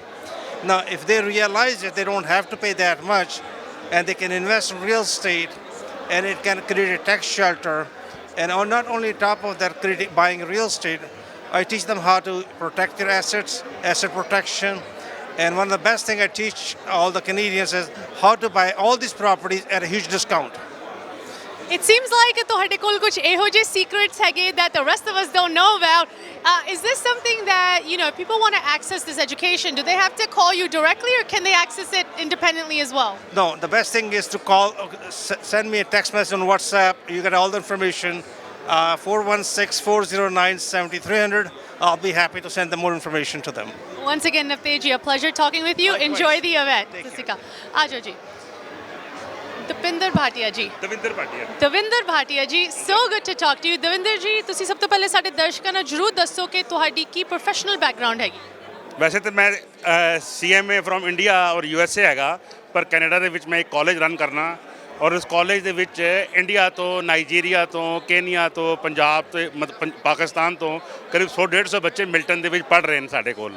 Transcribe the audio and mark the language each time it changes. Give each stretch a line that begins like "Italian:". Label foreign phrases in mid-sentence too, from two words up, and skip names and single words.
English: Now, if they realize it, they don't have to pay that much, and they can invest in real estate, and it can create a tax shelter. And not only top of that, buying real estate, I teach them how to protect their assets, asset protection. And one of the best things I teach all the Canadians is how to buy all these properties at a huge discount. It seems like
Punjabi: ਤੁਹਾਡੇ ਕੋਲ ਕੁਝ ਇਹੋ ਜਿਹੇ
English: secrets ਹੈਗੇ that the rest of us don't know about. Is this something that, if people want to access this education, do they have to call you directly or can they access it independently as well? No, the best thing is to call, send me a text message on WhatsApp. You get all the information. 416-409-7300. I'll be happy to send them more information to them. Once again, Navtej ji, a pleasure talking with you. Likewise. Enjoy the event.
Punjabi: ਸਤਿ ਸ਼੍ਰੀ ਅਕਾਲ। ਆ ਜਾਓ ਜੀ। ਦਵਿੰਦਰ ਭਾਟੀਆ ਜੀ। ਦਵਿੰਦਰ ਭਾਟੀਆ ਜੀ,
English: so good to talk to you.
Punjabi: ਦਵਿੰਦਰ ਜੀ, ਤੁਸੀਂ ਸਭ ਤੋਂ ਪਹਿਲੇ ਸਾਡੇ ਦਰਸ਼ਕਾਂ ਨੂੰ ਜ਼ਰੂਰ ਦੱਸੋ ਕਿ ਤੁਹਾਡੀ ਕੀ ਪ੍ਰੋਫੈਸ਼ਨਲ ਬੈਕਗ੍ਰਾਉਂਡ ਹੈਗੀ। ਵੈਸੇ ਤਾਂ ਮੈਂ CMA ਫਰੋਮ ਇੰਡੀਆ ਔਰ USA ਹੈਗਾ, ਪਰ ਕੈਨੇਡਾ ਦੇ ਵਿੱਚ ਮੈਂ ਇੱਕ ਕਾਲਜ ਰਨ ਕਰਨਾ ਔਰ ਉਸ ਕਾਲਜ ਦੇ ਵਿੱਚ ਇੰਡੀਆ ਤੋਂ, ਨਾਈਜੀਰੀਆ ਤੋਂ, ਕੇਨੀਆ ਤੋਂ, ਪੰਜਾਬ ਤੋਂ, ਪਾਕਿਸਤਾਨ ਤੋਂ ਕਰੀਬ 100-150 ਬੱਚੇ ਮਿਲਟਨ ਦੇ ਵਿੱਚ ਪੜ੍ਹ ਰਹੇ ਨੇ ਸਾਡੇ ਕੋਲ।